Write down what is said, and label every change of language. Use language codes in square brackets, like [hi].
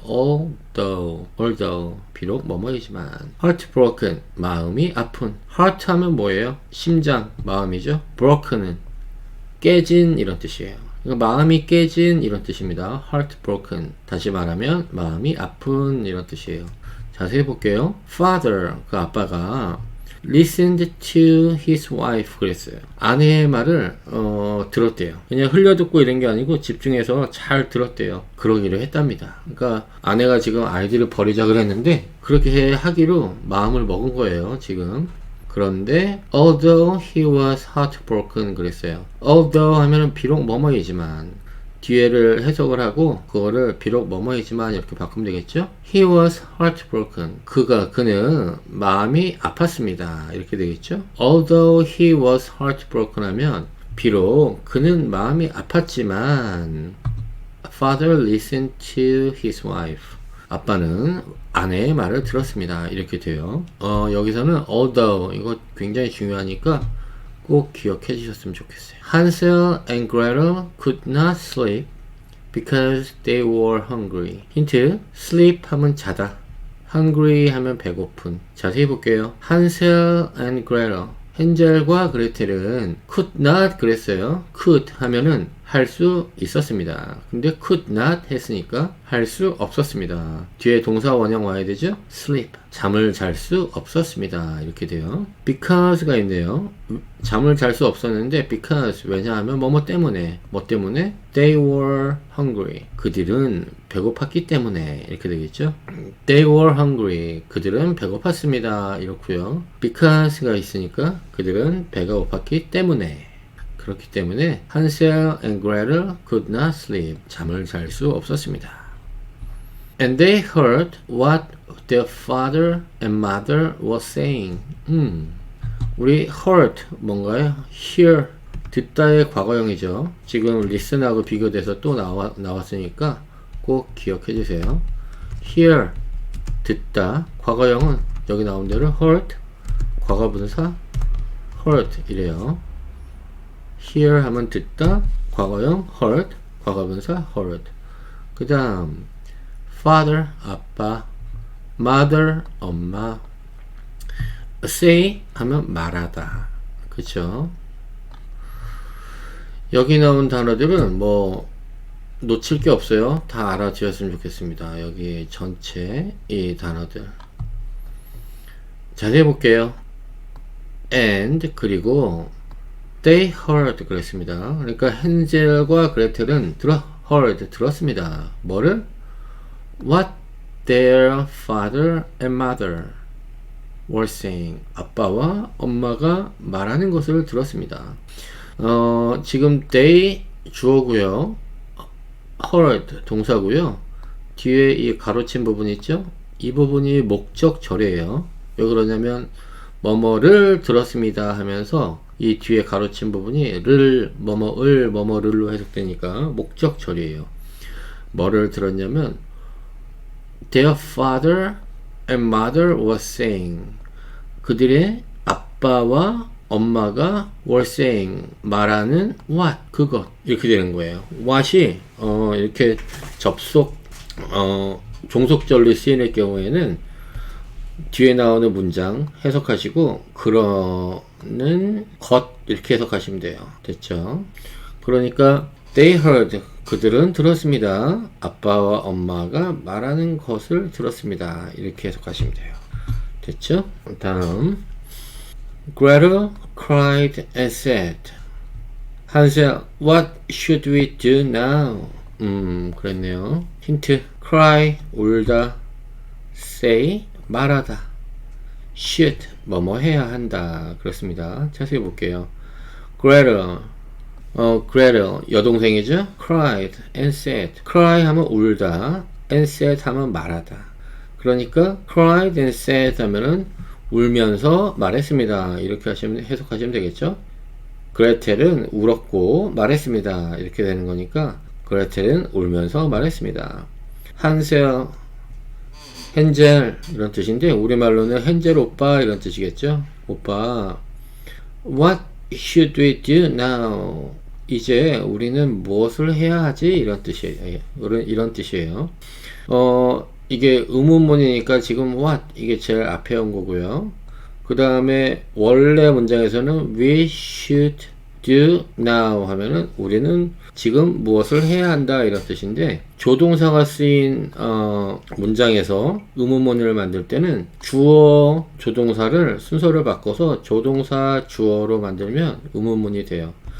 [ko] although 비록 뭐뭐이지만. heartbroken 마음이 아픈. heart 하면 뭐예요? 심장, 마음이죠. broken은 깨진 이런 뜻이에요. 마음이 깨진 이런 뜻입니다. [en] heartbroken. [ko] 다시 말하면 마음이 아픈 이런 뜻이에요. 자세히 볼게요. father, 그 아빠가 [en] listened to his wife [ko] 그랬어요. 아내의 말을 들었대요. 그냥 흘려듣고 이런 게 아니고 집중해서 잘 들었대요. 그러기로 했답니다. 그러니까 아내가 지금 아이들을 버리자 그랬는데 그렇게 하기로 마음을 먹은 거예요. 지금. 그런데 [en] although he was heartbroken [ko] 그랬어요. although 하면은 비록 뭐뭐이지만 뒤에를 해석을 하고 그거를 비록 뭐뭐이지만 이렇게 바꾸면 되겠죠. [en] he was heartbroken. [ko] 그는 마음이 아팠습니다. 이렇게 되겠죠. [en] although he was heartbroken [ko] 하면 비록 그는 마음이 아팠지만 [en] father listened to his wife. [ko] 아빠는 아내의 말을 들었습니다. 이렇게 돼요. 여기서는 although 이거 굉장히 중요하니까 꼭 기억해 주셨으면 좋겠어요. [en] Hansel and Gretel could not sleep because they were hungry. [ko] 힌트. sleep 하면 자다. hungry 하면 배고픈. 자세히 볼게요. Hansel and Gretel. 헨젤과 그레텔은 [en] could not [ko] 그랬어요. could 하면은 할 수 있었습니다. 근데 [en] could not [ko] 했으니까 할 수 없었습니다. 뒤에 동사 원형 와야 되죠? sleep. 잠을 잘 수 없었습니다. 이렇게 돼요. because가 있네요. 잠을 잘 수 없었는데 because 왜냐하면 뭐뭐 때문에 뭐 때문에 [en] they were hungry. [ko] 그들은 배고팠기 때문에 이렇게 되겠죠? [en] they were hungry. [ko] 그들은 배고팠습니다. 이렇고요. because가 있으니까 그들은 배가 고팠기 때문에 그렇기 때문에 [en] Hansel and Gretel could not sleep. [ko] 잠을 잘 수 없었습니다. [en] And they heard what their father and mother were saying. [ko] 우리 heard 뭔가요? hear 듣다의 과거형이죠. 지금 listen하고 비교돼서 또 나왔으니까 꼭 기억해 주세요. hear 듣다 과거형은 여기 나온 대로 heard 과거분사 heard 이래요. hear 하면 듣다 과거형 heard 과거분사 heard. 그 다음 father 아빠 mother 엄마 say 하면 말하다. 그쵸? 여기 나온 단어들은 뭐 놓칠 게 없어요. 다 알아두셨으면 좋겠습니다. 여기 전체 이 단어들 자세히 볼게요. and 그리고 [en] they heard [ko] 그랬습니다. 그러니까 헨젤과 그레텔은 heard 들었습니다. 뭐를? [en] what their father and mother were saying. [ko] 아빠와 엄마가 말하는 것을 들었습니다. 지금 they 주어고요. heard 동사고요. 뒤에 이 가로친 부분 있죠? 이 부분이 목적절이에요. 왜 그러냐면 뭐뭐를 들었습니다 하면서 이 뒤에 가로친 부분이 뭐뭐를로 해석되니까 목적절이에요. 뭐를 들었냐면 [en] their father and mother was saying. [ko] 그들의 아빠와 엄마가 [en] were saying [ko] 말하는 what 그것 이렇게 되는 거예요. what이 이렇게 접속 종속절로 쓰이는 경우에는 뒤에 나오는 문장 해석하시고 그러는 것 이렇게 해석하시면 돼요. 됐죠? 그러니까 [en] they heard [ko] 그들은 들었습니다. 아빠와 엄마가 말하는 것을 들었습니다. 이렇게 해석하시면 돼요. 됐죠? 다음 [en] Gretel cried and said Hansel, what should we do now? [ko] 그랬네요. 힌트 cry, 울다 say, 말하다 should, 뭐뭐 해야 한다 그렇습니다. 자세히 볼게요. Gretel Gretel 여동생이죠. [en] cried and said [ko] cry 하면 울다 [en] and said [ko] 하면 말하다. 그러니까 [en] cried and said [ko] 하면은 울면서 말했습니다. 이렇게 해석하시면 되겠죠. 그레텔은 울었고 말했습니다. 이렇게 되는 거니까 그레텔은 울면서 말했습니다. 한셀 헨젤 이런 뜻인데 우리말로는 헨젤 오빠 이런 뜻이겠죠. 오빠 [en] What should we do now? [ko] 이제 우리는 무엇을 해야 하지? 이런 뜻이에요. 이런 뜻이에요. 이게 의문문이니까 지금 what 이게 제일 앞에 온 거고요. 그 다음에 원래 문장에서는 [en] we should do now [ko] 하면은 우리는 지금 무엇을 해야 한다 이런 뜻인데 조동사가 쓰인 문장에서 의문문을 만들 때는 주어 조동사를 순서를 바꿔서 조동사 주어로 만들면 의문문이 돼요.